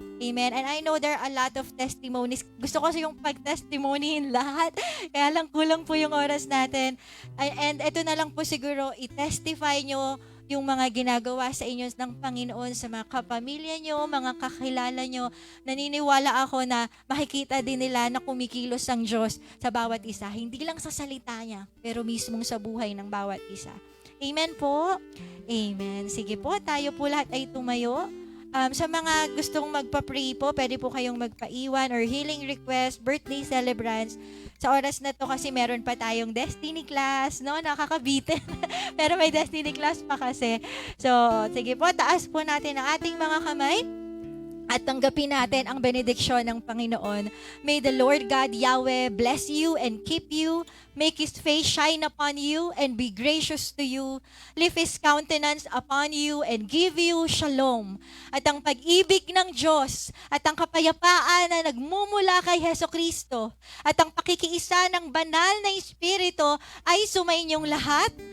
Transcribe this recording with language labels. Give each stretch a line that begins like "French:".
English: Amen. And I know there are a lot of testimonies.
Filipino: Gusto ko yung pag-testimonihin lahat. Kaya lang kulang po yung oras natin. And ito na lang po siguro, i-testify nyo yung mga ginagawa sa inyo ng Panginoon sa mga kapamilya nyo, mga kakilala nyo. Naniniwala ako na makikita din nila na kumikilos ang Diyos sa bawat isa. Hindi lang sa salita niya, pero mismong sa buhay ng bawat isa. Amen po? Amen. Sige po, tayo po lahat ay tumayo. Sa mga gustong magpa-pray po, pwede po kayong magpaiwan
English: or healing request, birthday celebrants.
Filipino: Sa oras na to kasi meron pa tayong destiny class, no? Nakakabitin. Pero may destiny class pa kasi. So, sige po, taas po natin ang ating mga kamay at tanggapin natin ang benediksyon ng Panginoon.
English: May the Lord God Yahweh bless you and keep you. Make His face shine upon you and be gracious to you. Lift His countenance upon you and give you shalom.
Filipino: At ang pag-ibig ng Diyos at ang kapayapaan na nagmumula kay Hesukristo at ang pakikiisa ng banal na Espiritu ay sumainyong lahat.